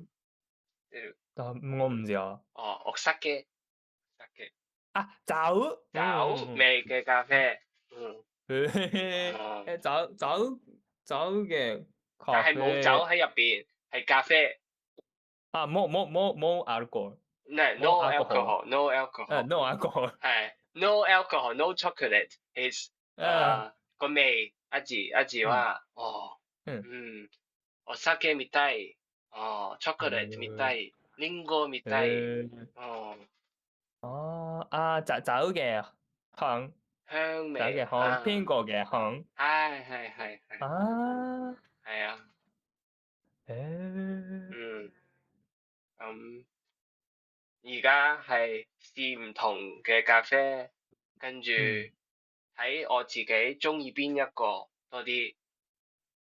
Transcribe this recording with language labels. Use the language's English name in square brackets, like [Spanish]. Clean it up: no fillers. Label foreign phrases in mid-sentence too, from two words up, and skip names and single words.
[Cantonese] 但我唔知啊。 [Japanese] お酒。酒 [Cantonese] 味嘅咖啡。酒嘅咖啡。但係冇酒喺入邊，係咖啡。冇 alcohol。 [English] No alcohol。 no alcohol。係 no alcohol no chocolate is 個味 [Japanese] 味はお酒みたい。chocolate みたい。リンゴみたい。 [Cantonese] 酒嘅香味。蘋果嘅香。係。係啊。咁而家係試唔同嘅咖啡，跟住睇我自己中意邊一個多啲。